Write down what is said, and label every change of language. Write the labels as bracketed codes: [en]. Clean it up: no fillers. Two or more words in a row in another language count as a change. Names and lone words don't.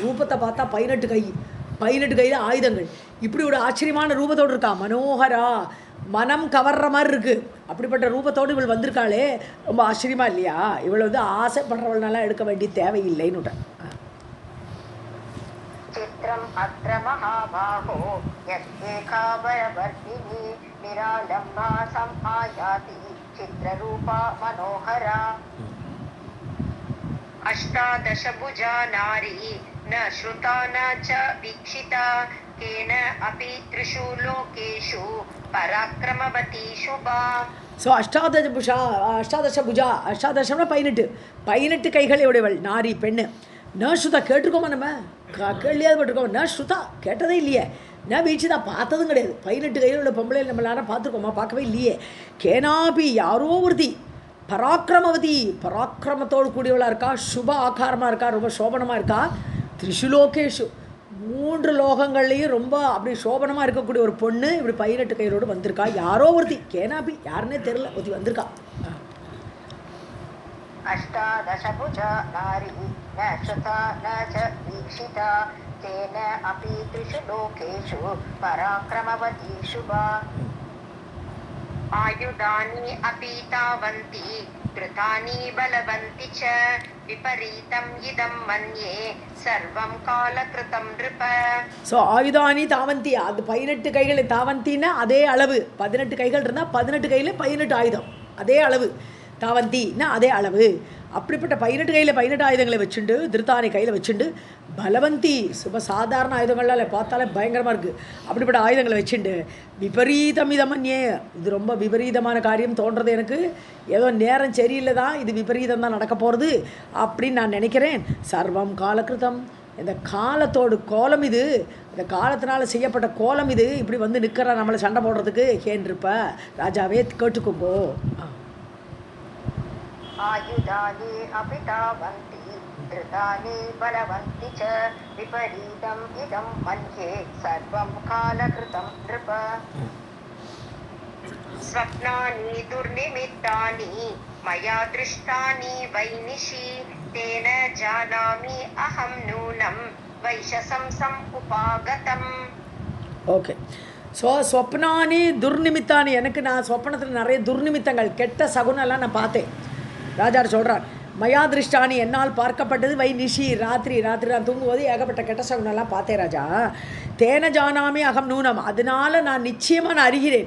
[ta] ரூபத்தை பார்த்தா 18 கையில் ஆயுதங்கள், இப்படி ஒரு ஆச்சரியமான ரூபத்தோடு இருக்கா. மனோகரா, மனம் கவர்ற மாதிரி இருக்குது. அப்படிப்பட்ட ரூபத்தோடு இவள் வந்திருக்காளே, ரொம்ப ஆச்சரியமாக இல்லையா? இவள் ஆசைப்படுறவள்னால எடுக்க வேண்டிய தேவையில்லைன்னு. [sa] चित्रं विपरीतम् अत्र महाबाहो यस्येकाभयवर्तिनी निरालम्बा समायाति चित्ररूपा मनोहरा अष्टादशभुजा नारी न श्रुता न च वीक्षिता केन अपि त्रिषु लोकेषु पराक्रमवती शुभा [ta] ஸோ [sa] अष्टादश भुजा [ta] அஷ்டாதசம்னா 18 கைகளை உடையவள் நாரி பெண்ணு. [sa] न श्रुता [ta] கேட்டிருக்கோமா நம்ம கேள்வியாவது பட்டிருக்கோம். [sa] न श्रुता [ta] கேட்டதே இல்லையே. [sa] न वीक्षिता [ta] பார்த்ததும் கிடையாது. 18 கையில் உள்ள பொம்பளை நம்ம எல்லாரும் பார்த்துருக்கோமா? பார்க்கவே இல்லையே. கேனாபி யாரோ ஒருத்தி பராக்கிரமவதி பராக்கிரமத்தோடு கூடியவளாக இருக்கா, சுப ஆகாரமாக இருக்கா, ரொம்ப சோபனமாக இருக்கா. திரிஷுலோகேஷு 3 லோகங்கள்லேயும் ரொம்ப அப்படி சோபனமாக இருக்கக்கூடிய ஒரு பொண்ணு இப்படி 18 கைகளோடு வந்திருக்கா. யாரோ ஒருத்தி கேனாபி யாருன்னே தெரியல ஒருத்தி வந்திருக்கா. [sa] अष्टादशभुजा नारी न श्रुता न च वीक्षिता केन अपि त्रिषु लोकेषु पराक्रमवती शुभा आयुधानि अपि तावन्ति धृतानि बलवन्ति च विपरीतम् इदं मन्ये सर्वं कालकृतं नृप. [ta] ஸோ [sa] आयुधानि तावन्ति [ta] அது 18 கைகள் தாவந்தின்னா அதே அளவு 18 கைகள் இருந்தால் 18 கையில் 18 ஆயுதம் அதே அளவு. தாவந்தின்னா அதே அளவு. அப்படிப்பட்ட 18 கையில் 18 ஆயுதங்களை வச்சுண்டு திருத்தானை கையில் வச்சுண்டு பலவந்தி சுப சாதாரண ஆயுதங்கள்லாம் பார்த்தாலே பயங்கரமாக இருக்குது. அப்படிப்பட்ட ஆயுதங்களை வச்சுண்டு [sa] विपरीतम् इदं मन्ये [ta] இது ரொம்ப விபரீதமான காரியம் தோன்றது எனக்கு. ஏதோ நேரம் சரியில்லை தான், இது விபரீதம் தான் நடக்க போகிறது அப்படின்னு நான் நினைக்கிறேன். [sa] सर्वं कालकृतम् [ta] இந்த காலத்தோடு கோலம் இது, இந்த காலத்தினால் செய்யப்பட்ட கோலம் இது. இப்படி வந்து நிற்கிறா நம்மளை சண்டை போடுறதுக்கு கேன்றிருப்ப ராஜாவே கேட்டுக்கோங்கோ. [sa] आयुधानि अपि तावन्ति धृतानि बलवन्ति च विपरीतम् इदं मन्ये सर्वं कालकृतं नृप. स्वप्नानि दुर्निमित्तानि मया दृष्टानि वैनिशि तेन जानामि अहं नूनं वैशसंसम् उपागतम्. [ta] ஓகே. ஸோ [sa] स्वप्नानि दुर्निमित्तानि [ta] எனக்கு நான் சொப்பனத்தில் நிறைய துர்நிமித்தங்கள் கெட்ட சகுனெல்லாம் நான் பார்த்தேன். ராஜார் சொல்கிறார் [sa] मया दृष्टानि [ta] என்னால் பார்க்கப்பட்டது [sa] वै निशि [ta] ராத்திரி நான் தூங்கும்போது ஏகப்பட்ட கெட்ட சகுனெல்லாம் பார்த்தேன் ராஜா. [sa] तेन जानामि अहं नूनम् [ta] அதனால் நான் நிச்சயமாக நான் அறிகிறேன்.